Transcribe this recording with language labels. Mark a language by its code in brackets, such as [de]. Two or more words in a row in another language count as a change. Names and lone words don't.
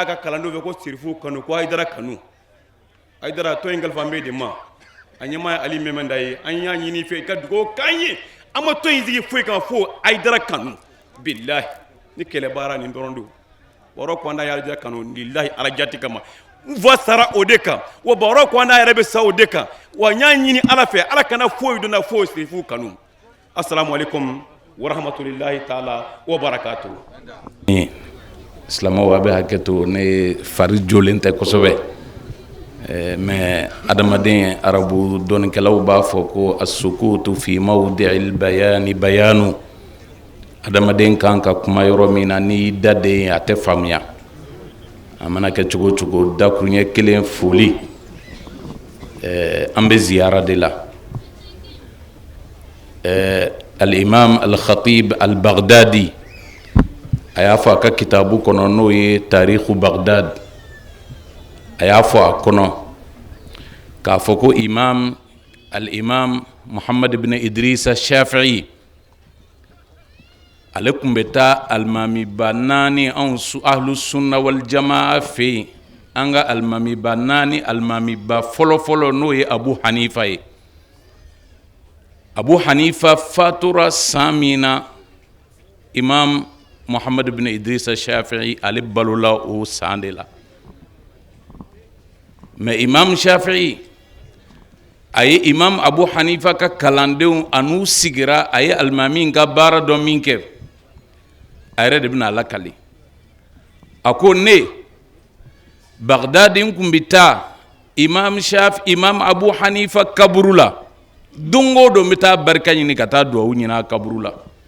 [bm] ka kalandenw fɛ ko sirifu kanu ko Haidara kanu Haidara to in kalifa bɛ de ma a ɲɛmaa ye Ali Mɛmɛnda ye an y'a ɲini fɛ ka dugawu k'an ye an ma to in sigi foyi kan fo Haidara kanu bilahi ni kɛlɛ baara nin dɔrɔn don bakɔrɔba ko an da ye Haidara kanu lilahi Ala jati kama n fa sara o de kan wa bakɔrɔba ko an da yɛrɛ bɛ sa o de kan wa n y'a ɲini Ala fɛ Ala kana foyi donna fo sirifu kanu [ar] السلام عليكم ورحمة الله تعالى وبركاته [bm] silamɛw a bɛ hakɛ to ne fari jolen tɛ kosɛbɛ mais adamaden arabu dɔnikɛlaw b'a fɔ ko [ar] السكوت في موضع البيان بيان [bm] adamaden kan ka kuma yɔrɔ min na n'i da den a tɛ faamuya a mana kɛ cogo cogo dakuruɲɛ kelen foli an bɛ ziyara de la al-imam al-khatib al-baghdadi a y'a fɔ a ka kitabu kɔnɔ n'o ye tarikhu Baghdad a y'a fɔ a kɔnɔ k'a fɔ ko al-imam Muhammad ibn Idrisa Shafi'i ale tun bɛ taa alimamiba 4 anw [ar] أهل السنة والجماعة [bm] fɛ yen an ka alimamiba naani alimamiba fɔlɔfɔlɔ n'o ye Abu Hanifa ye. Abu Hanifa fatura san min na Imam Muhammad bin Idrisa Shafi'i ale balola o san de la. Mais Imam Shafi'i a ye Imam Abu Hanifa ka kalandenw an'u sigira a ye alimami ka baara dɔ min kɛ a yɛrɛ de bɛna lakali. A ko ne Bagdadi kun bɛ taa Imam Abu Hanifa kaburu la don o don n bɛ taa barika ɲini ka taa duwawu ɲini a kaburu la.